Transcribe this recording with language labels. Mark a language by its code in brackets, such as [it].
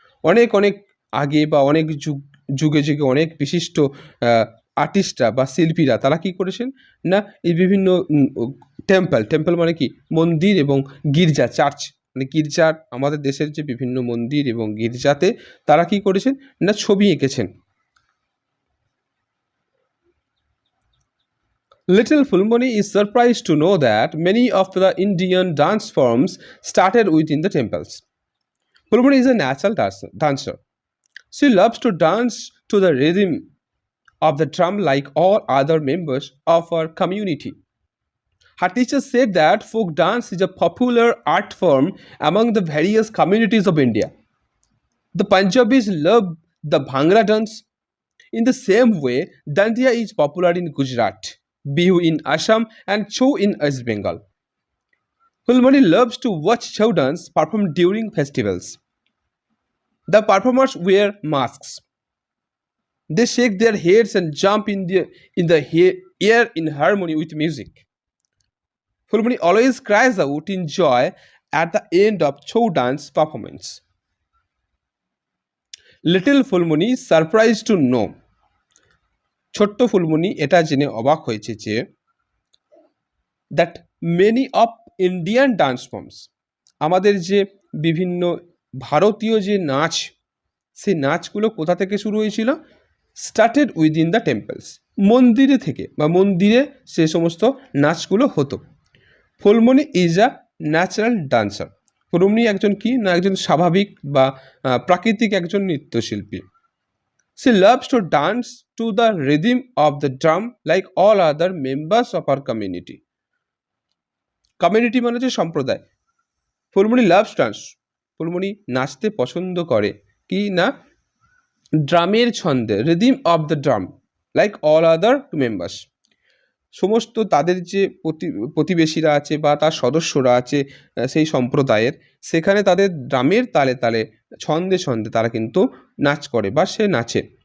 [bn] অনেক অনেক আগে বা অনেক যুগে যুগে অনেক বিশিষ্ট আর্টিস্টরা বা শিল্পীরা তারা কি করেছেন না এই বিভিন্ন টেম্পল মানে কি মন্দির এবং গির্জা, চার্চ মানে গির্জার, আমাদের দেশের যে বিভিন্ন মন্দির এবং গির্জাতে তারা কি করেছেন না ছবি এঁকেছেন। [en] Little Fulmoni is surprised to know that many of the Indian dance forms started within the temples. Fulmoni is a natural dancer. She loves to dance to the rhythm of the drum like all other members of her community. Her teacher said that folk dance is a popular art form among the various communities of India. The Punjabis love the Bhangra dance. In the same way, Dandiya is popular in Gujarat, Bihu in Assam, and Chou in West Bengal. Fulmoni loves to watch Chou dance performed during festivals. The performers wear masks. They shake their heads and jump in the air in harmony with music. Fulmoni always cries out in joy at the end of Chou dance performance. Little Fulmoni surprised to know, [bn] ছোট্ট ফুলমণি এটা জেনে অবাক হয়েছে যে [en] that many of Indian dance forms, [bn] আমাদের যে বিভিন্ন ভারতীয় যে নাচ, সেই নাচগুলো কোথা থেকে শুরু হয়েছিল [en] started within the temples, [bn] মন্দিরে থেকে বা মন্দিরে সে সমস্ত নাচগুলো হতো। [en] Phulmoni is a natural dancer, [bn] Phulmoni একজন কি না একজন স্বাভাবিক বা প্রাকৃতিক একজন নৃত্যশিল্পী। [en] She loves to dance to the rhythm of the drum like all other members of our community. [bn] Community মানে হচ্ছে সম্প্রদায়। [en] Phulmoni loves dance, [bn] ফুলমণি নাচতে পছন্দ করে কি না ড্রামের ছন্দে, [en] rhythm of the drum like all other members, [bn] সমস্ত তাদের যে প্রতিবেশীরা আছে বা তার সদস্যরা আছে সেই সম্প্রদায়ের, সেখানে তাদের ড্রামের তালে তালে ছন্দে ছন্দে তারা কিন্তু নাচ করে বা সে নাচে।